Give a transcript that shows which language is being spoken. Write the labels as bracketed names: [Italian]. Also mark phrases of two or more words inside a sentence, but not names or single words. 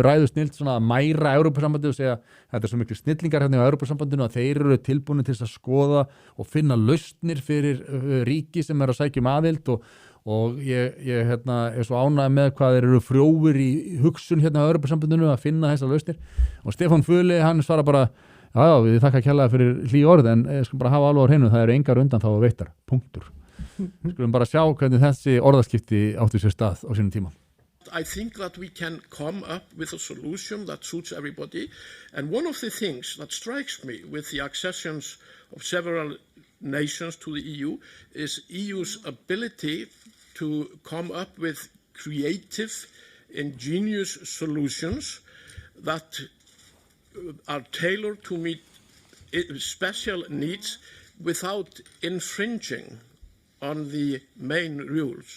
[Icelandic] ræðusnild svona að mæra Evrópusambandið og segja þetta svo miklu snillingar hérna á Evrópusambandinu að þeir eru tilbúnir til að skoða og finna lausnir fyrir ríki sem að sækja aðild og ég er svo ánægð með hvað þeir eru frjóir í hugsun hérna á Evrópusambandinu að finna þessar lausnir og Stefán Füle, hann svara bara já, við þakka kærlega fyrir hlý orð en ég skal bara hafa alveg á hreinu, það eru engar undanþágu veittar, punktur. Skulum bara sjá hvernig þessi orðaskipti áttu sér stað á sínum tíma. [English] I think that we can come up with a solution that suits everybody. And one of the things that strikes me with the accessions of several nations to the EU is EU's ability to come up with creative, ingenious solutions that are tailored to meet special needs without infringing on the main rules.